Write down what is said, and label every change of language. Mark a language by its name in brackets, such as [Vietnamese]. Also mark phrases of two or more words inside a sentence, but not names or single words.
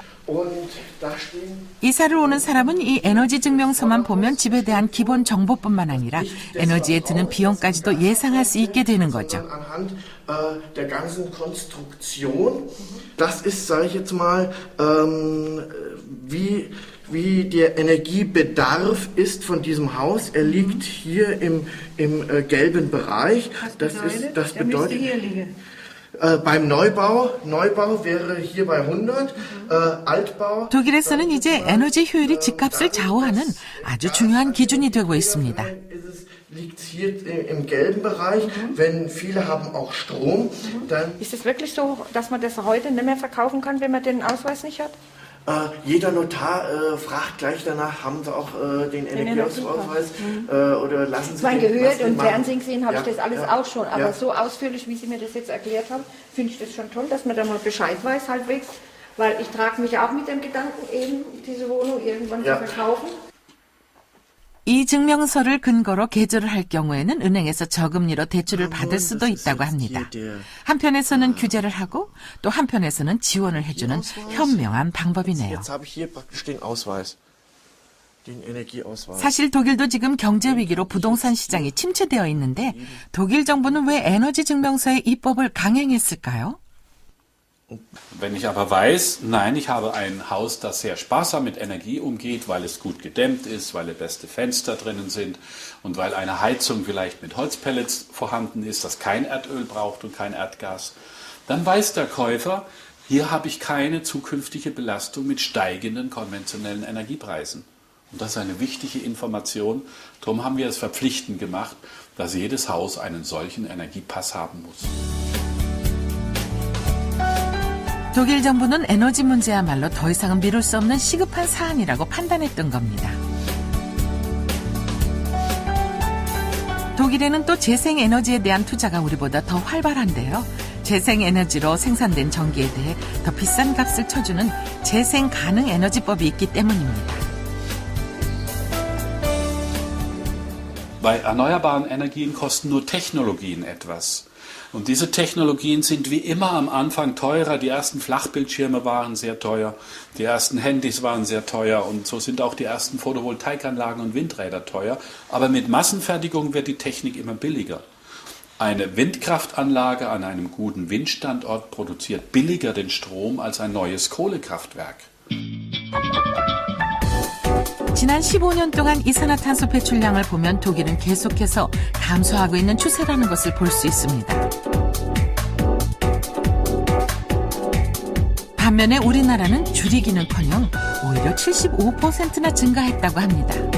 [Korean] 이사를 오는 사람은 이 에너지 증명서만 보면 집에 대한 기본 정보뿐만 아니라 에너지에 드는 비용까지도 예상할 수 있게 되는 거죠. [German] Der ganzen Konstruktion. Das ist, sage ich jetzt mal, wie der Energiebedarf ist von diesem Haus. Er liegt hier im gelben Bereich. Das bedeutet, beim Neubau wäre hier bei 100, Altbau. [Korean] 독일에서는 이제 에너지 효율이 집값을 좌우하는 아주 중요한 기준이 되고 있습니다. [German] Liegt hier im gelben Bereich. Wenn viele haben auch Strom, dann ist es wirklich so, dass man das heute nicht mehr verkaufen kann, wenn man den Ausweis nicht hat? Jeder Notar fragt gleich danach, haben Sie auch den Energieausweis oder lassen Sie den gehört und Fernsehen gesehen habe ich das alles auch schon, aber so ausführlich, wie Sie mir das jetzt erklärt haben, finde ich das schon toll, dass man da mal Bescheid weiß halbwegs, weil ich trage mich auch mit dem Gedanken, eben diese Wohnung irgendwann zu verkaufen. [Korean] 이 증명서를 근거로 계절을 할 경우에는 은행에서 저금리로 대출을 받을 수도 있다고 합니다. 한편에서는 규제를 하고 또 한편에서는 지원을 해주는 현명한 방법이네요. 사실 독일도 지금 경제 위기로 부동산 시장이 침체되어 있는데 독일 정부는 왜 에너지 증명서의 입법을 강행했을까요? [German] Wenn ich aber weiß, nein, ich habe ein Haus, das sehr sparsam mit Energie umgeht, weil es gut gedämmt ist, weil beste Fenster drinnen sind und weil eine Heizung vielleicht mit Holzpellets vorhanden ist, das kein Erdöl braucht und kein Erdgas, dann weiß der Käufer, hier habe ich keine zukünftige Belastung mit steigenden konventionellen Energiepreisen. Und das ist eine wichtige Information. Darum haben wir es verpflichtend gemacht, dass jedes Haus einen solchen Energiepass haben muss. [Korean] 독일 정부는 에너지 문제야말로 더 이상은 미룰 수 없는 시급한 사안이라고 판단했던 겁니다. 독일에는 또 재생에너지에 대한 투자가 우리보다 더 활발한데요. 재생에너지로 생산된 전기에 대해 더 비싼 값을 쳐주는 재생가능에너지법이 있기 때문입니다. [German] Bei erneuerbaren Energien kosten nur Technologien etwas. Und diese Technologien sind wie immer am Anfang teurer. Die ersten Flachbildschirme waren sehr teuer, die ersten Handys waren sehr teuer und so sind auch die ersten Photovoltaikanlagen und Windräder teuer. Aber mit Massenfertigung wird die Technik immer billiger. Eine Windkraftanlage an einem guten Windstandort produziert billiger den Strom als ein neues Kohlekraftwerk. [Korean] 지난 15년 동안 이산화탄소 배출량을 보면 독일은 계속해서 감소하고 있는 추세라는 것을 볼 수 있습니다. 반면에 우리나라는 줄이기는커녕 오히려 75%나 증가했다고 합니다.